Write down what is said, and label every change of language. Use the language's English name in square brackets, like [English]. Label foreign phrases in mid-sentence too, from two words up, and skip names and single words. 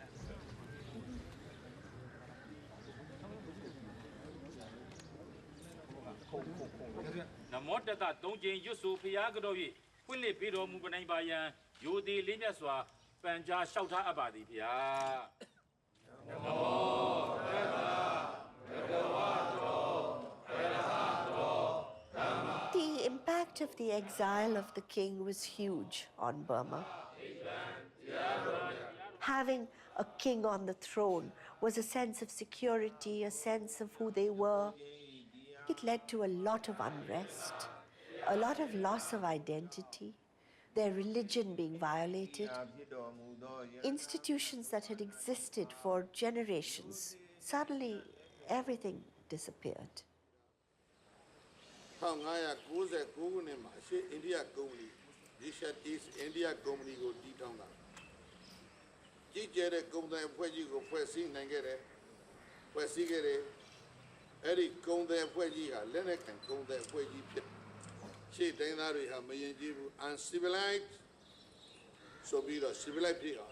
[Burmese] နမောတတသုံးကျင်းရွတ်ဆိုဖျားကြော၍ဖွင့်လှစ်ပေးတော်မူပနိုင်ပါရန်ယိုသည်လေးမြတ်စွာပန်ကြားလျှောက်ထားအပ်ပါသည်ဗျာနမောတတဘဂဝါ [English] The impact of the exile of the king was huge on Burma. Having a king on the throne was a sense of security, a sense of who they were. It led to a lot of unrest, a lot of loss of identity, their religion being violated, institutions that had existed for generations. Suddenly, everything disappeared. [Burmese] 1599 ခုနှစ်မှာရှေ့အိန္ဒိယကုမ္ပဏီ East India Company ကိုတည်ထောင်တာကြီးကျယ်တဲ့ကုန်သွယ်အဖွဲ့ကြီးကိုဖွဲ့စည်းနိုင်ခဲ့တယ်ဖွဲ့စည်းခဲ့တယ်အဲ့ဒီကုန်သွယ် အဖွဲ့ကြီးဟာလက်နက်ကန်ကုန်သွယ်အဖွဲ့ကြီးဖြစ်ရှေ့တိုင်းသားတွေဟာမယဉ်ကျေးဘူး uncivilized ဆိုပြီးတော့ civilized ဖြစ်အောင်